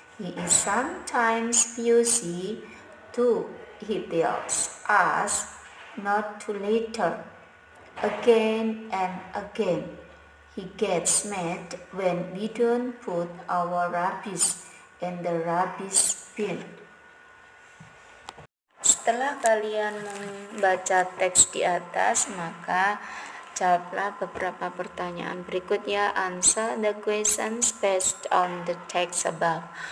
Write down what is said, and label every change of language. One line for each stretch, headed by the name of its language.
English: He is sometimes pushy too. He tells us not to litter. Again and again, he gets mad when we don't put our rubbish in the rubbish bin.
Indonesian: Setelah kalian membaca teks di atas, maka jawablah beberapa pertanyaan berikutnya.
English: Answer the questions based on the text above.